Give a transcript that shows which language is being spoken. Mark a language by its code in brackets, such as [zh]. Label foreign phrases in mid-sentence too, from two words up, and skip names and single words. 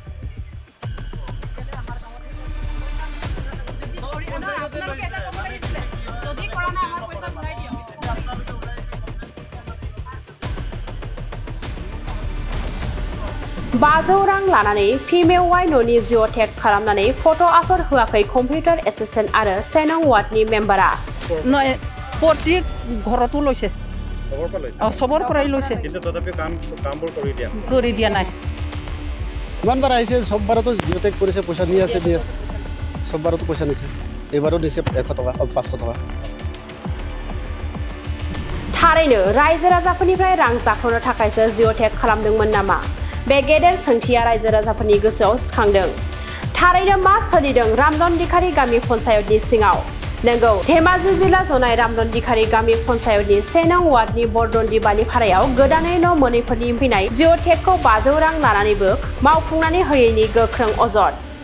[brx] बाजौ रां लानानै PMAY न'नि जिअ'टेग खालामनानै फट' आपल'ड होआखै [en] computer assistant [brx] आरो सेनं वार्डनि मेम्बारा। [as] প্ৰতি ঘৰতো লৈছে সবৰ পৰাই লৈছে কিন্তু তথাপি কামবোৰ কৰি দিয়া নাই ইমানবাৰ আহিছে সববাৰতো জিঅ'টেক কৰিছে পইচা নিয়ে আছে সববাৰতো পইচা নিছে এইবাৰো দিছে 100 টকা 500 টকা [brx] थारैनो रायजो राजाफोरनिफ्राय रां जाख्ल'नो थाखायसो जिअ'टेग खालामदोंमोन नामा? बे गेदेर सोंथिया रायजो राजाफोरनि गोसोआव सिखांदों। थारैनो मा सोलिदों रामदनदिखारि गामि पन्चायतनि सिङाव? नंगौ, धेमाजि जिल्ला जनाय रामदनदिखारि गामि पन्चायतनि सेनं वार्डनि बरदनि बालिफारायाव गोदानै न' मोनैफोरनि फैनाय जिअ'टेगखौ 500 रां लानानैबो मावफुंनानै होयैनि गोख्रों अजद।